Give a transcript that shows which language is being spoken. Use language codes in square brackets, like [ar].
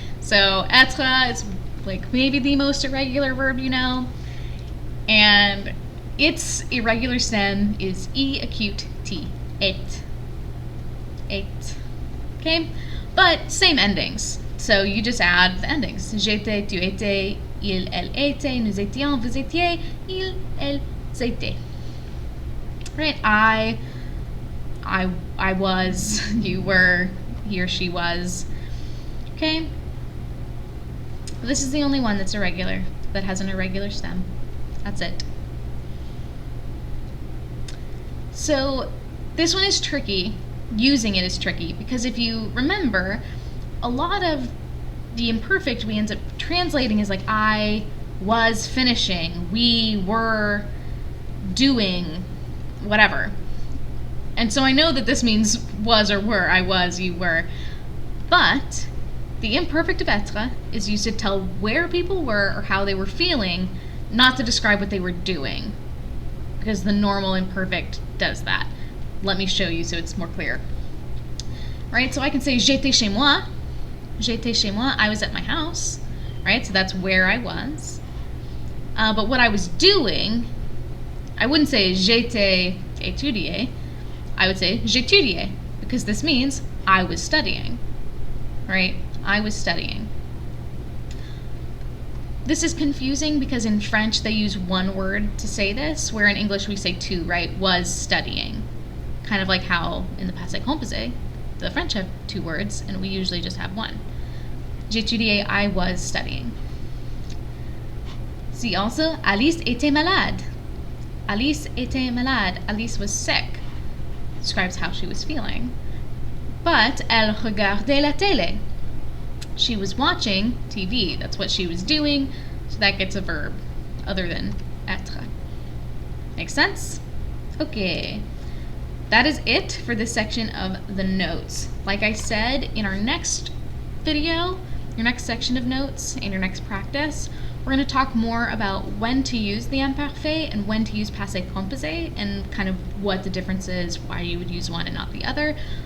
[en] So être is like maybe the most irregular verb you know. And its irregular stem is E acute T. Et. Okay? But same endings. So you just add the endings. [fr] J'étais, tu étais, il, elle était, nous étions, vous étiez, il, elle, étaient. [en] Right? I was, you were, he or she was. Okay? This is the only one that's irregular, that has an irregular stem. That's it. So this one is tricky. Using it is tricky because if you remember, a lot of the imperfect we end up translating as like I was finishing, we were doing, whatever. And so I know that this means was or were, I was, you were. But the imperfect of être is used to tell where people were or how they were feeling, not to describe what they were doing. Because the normal imperfect does that. Let me show you so it's more clear. Right, so I can say [fr] j'étais chez moi. J'étais chez moi, [en] I was at my house. Right, so that's where I was. But what I was doing, I wouldn't say [fr] j'étais étudié. [en] I would say [fr] j'étudiais, [en] because this means I was studying. Right, I was studying. This is confusing because in French they use one word to say this, where in English we say two, right? Was studying. Kind of like how in the passé composé, the French have two words and we usually just have one. [fr] J'étudiais, [en] I was studying. [fr] See also, Alice était malade. Alice était malade. [en] Alice was sick. Describes how she was feeling. [fr] But elle regardait la télé. [en] She was watching TV. That's what she was doing. So that gets a verb other than être. Make sense? Okay. that is it for this section of the notes. Like I said, in our next video, your next section of notes, in your next practice, we're going to talk more about when to use the imparfait and when to use passé composé and kind of what the difference is, why you would use one and not the other.